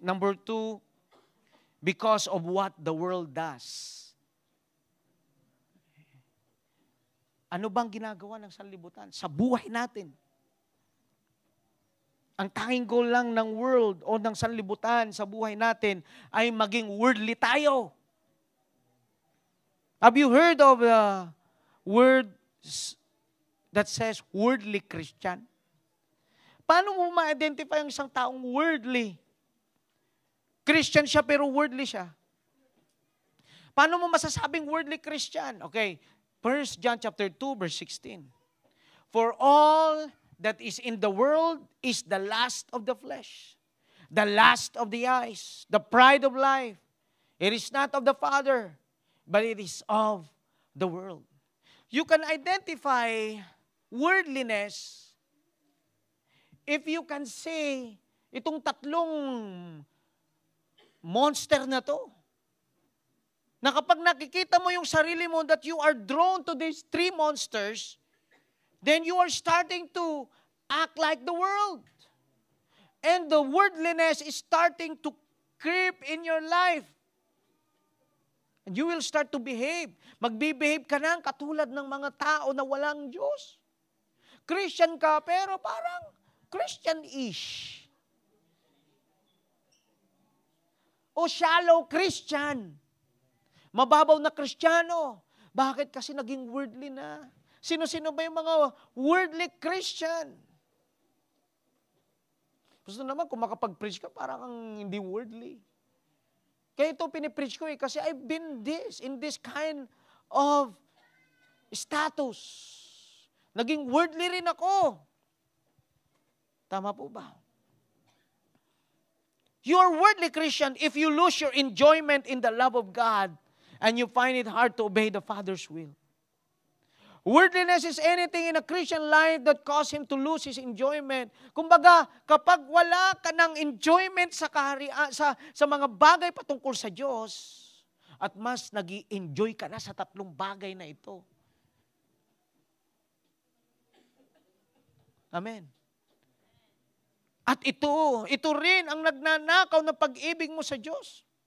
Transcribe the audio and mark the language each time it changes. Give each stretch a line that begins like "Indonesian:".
English: Number 2, because of what the world does.
Filipino: Ano bang ginagawa ng sanlibutan? Sa buhay natin. Ang tanging goal lang ng world o ng sanlibutan sa buhay natin ay maging worldly tayo.
English: Have you heard of the word that says worldly Christian?
Filipino: Paano mo ma-identify ang isang taong worldly? Christian siya pero worldly siya. Paano mo masasabing worldly Christian? Okay, 1 John chapter 2 verse 16.
English: For all that is in the world is the lust of the flesh, the lust of the eyes, the pride of life. It is not of the Father, but it is of the world. You can identify worldliness if you can say,
Filipino: itong tatlong monster na to, na kapag nakikita mo yung sarili mo
English: that you are drawn to these three monsters, then you are starting to act like the world. And the worldliness is starting to creep in your life. And you will start to behave.
Filipino: Magbe-behave ka na katulad ng mga tao na walang Diyos. Christian ka, pero parang Christian-ish. O shallow Christian. Mababaw na Kristiyano. Bakit? Kasi naging worldly na. Sino-sino ba yung mga worldly Christian? Gusto naman, kung makapag-preach ka, parang kang hindi worldly. Kaya ito pinipreach ko kasi
English: I've been in this kind of status.
Filipino: Naging worldly rin ako. Tama po ba?
English: You are worldly Christian if you lose your enjoyment in the love of God and you find it hard to obey the Father's will. Worldliness is anything in a Christian life that cause him to lose his enjoyment.
Filipino: Kumbaga, kapag wala ka ng enjoyment sa mga bagay patungkol sa Diyos, at mas nag-i-enjoy ka na sa tatlong bagay na ito. Amen. At ito rin ang nagnanakaw ng pag-ibig mo sa Diyos.